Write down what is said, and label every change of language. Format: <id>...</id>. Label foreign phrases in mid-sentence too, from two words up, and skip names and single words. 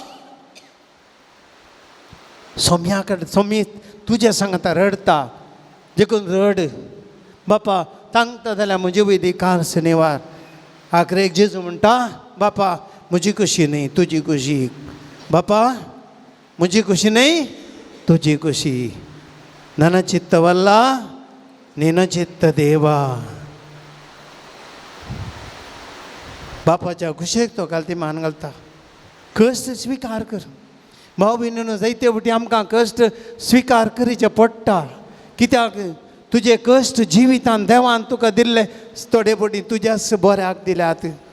<kok>सोम्या कडेन सोमी तुज्या सांगता रडता. देखून रड. बापा सांगता जाल्यार म्हजे वयली कास निवार. आखरेक जेजू म्हणटा बापा म्हजी खुशी न्ही तुजी खुशी. बापा म्हजी खुशी न्ही तुजी खुशी.</kok> <kn>ನನ್ನ ಚಿತ್ತವಲ್ಲ ನಿನ್ನ ಚಿತ್ತ ದೇವಾ.</kn> <kok>बापाच्या खुशेक तो घालती मान घालता. कश्ट स्विकार कर. भाव भयणीनो जायते फावटी आमकां कश्ट स्विकार करचें पडटा. कित्याक तुजे कश्ट जिवितांत देवान तुका दिल्ले थोडे फावटी तुज्याच बऱ्याक दिल्यात.</kok>